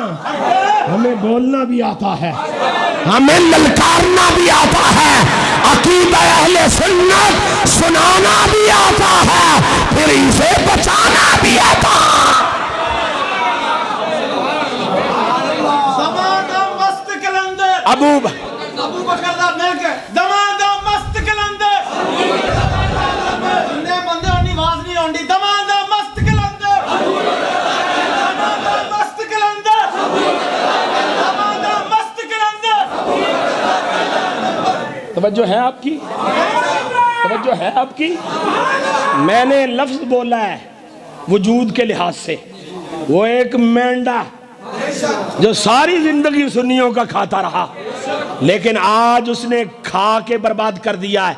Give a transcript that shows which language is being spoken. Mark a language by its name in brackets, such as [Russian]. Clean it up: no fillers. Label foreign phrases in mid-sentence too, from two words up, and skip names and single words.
[Urdu] ہمیں بولنا بھی آتا ہے، ہمیں للکارنا بھی آتا ہے، عقیدہ اہل سنت سنانا بھی آتا ہے، پھر اسے بچانا بھی آتا ہے. [Punjabi] ابو بکر دا مل کے دمادا مست کلندر نے بندے اپنی آواز نہیں ہوندی. دمادا مست کلندر، دمادا مست کلندر، دمادا مست کلندر. [Urdu] توجہ ہے آپ کی؟ توجہ ہے آپ کی؟ میں نے لفظ بولا ہے وجود کے لحاظ سے، وہ ایک مینڈا جو ساری زندگی سنیوں کا کھاتا رہا، لیکن آج اس نے کھا کے برباد کر دیا ہے.